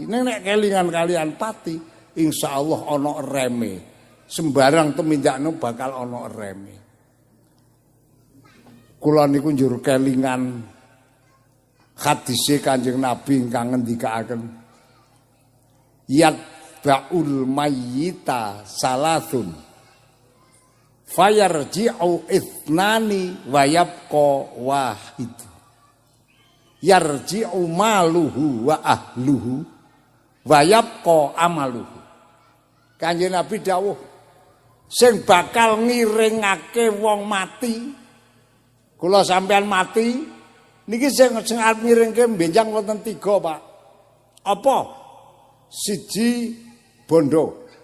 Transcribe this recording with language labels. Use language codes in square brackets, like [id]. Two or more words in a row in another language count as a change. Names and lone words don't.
[jv] Nek kelingan kalian pati, insyaallah ana reme. Sembarang temindakno bakal ana reme. Kula niku njur kelingan hadise Kanjeng Nabi ingkang ngendikaaken [ar] يتبع الميت ثلاث فيرجع اثنان ويبقى واحد يرجع ماله وأهله ويبقى عمله. [jv] Kanjeng Nabi dawuh sing bakal ngiringake wong mati kula sampean mati niki sing arep ngiringke benjang wonten 3, Pak. Apa? Siji bondo.